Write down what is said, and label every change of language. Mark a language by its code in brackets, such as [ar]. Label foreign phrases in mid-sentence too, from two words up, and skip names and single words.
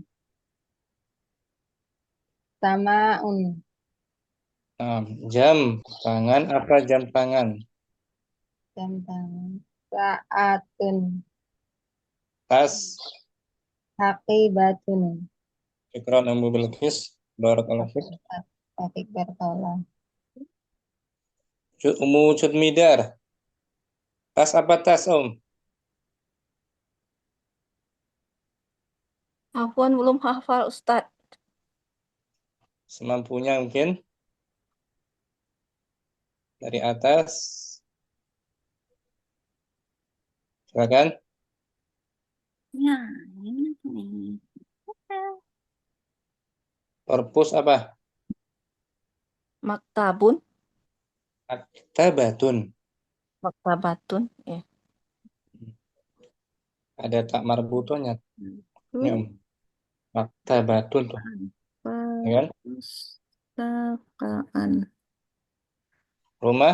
[id] Sama'un. jam tangan, apa jam tangan? Jam tangan. Sa'atun. Tas. Haqibatun. Ikran Ummu Bilqis [ar] بارك الله فيكم. [id] Topik bertolak. Ummu Cudmidar. Tas apa tas, Afwan belum hafal Ustaz. Semampunya mungkin. Dari atas. Silakan. Ya, ini nih. Perpus apa? Maktabun. Maktabatun. Maktabatun. Ya. Ada tak marbutonya. Ya, Maktabatun tuh. Ya kan? Pustakaan. Rumah.